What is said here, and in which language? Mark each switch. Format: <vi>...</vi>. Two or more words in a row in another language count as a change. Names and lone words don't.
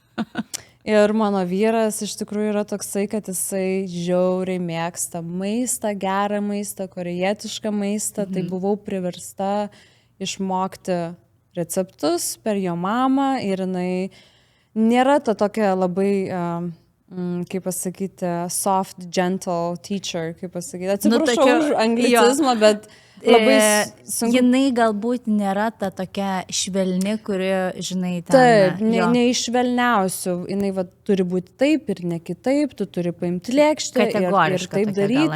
<lt>Ir mano vyras iš tikrųjų yra toksai, kad jisai žiauriai mėgsta maistą, gerą maistą, korejietišką maistą, tai buvau priversta išmokti receptus per jo mamą ir jinai nėra ta tokia labai, kaip pasakyti,</lt> <en>soft, gentle teacher,</en> <lt>kaip pasakyti, atsiprašau už anglicizmą, bet labai sunku. Jinai galbūt nėra ta tokia švelni, kuri, žinai, ten... Taip, neišvelniausių. Jinai turi būti taip ir ne kitaip, tu turi paimti lėkštę ir taip daryti.</lt>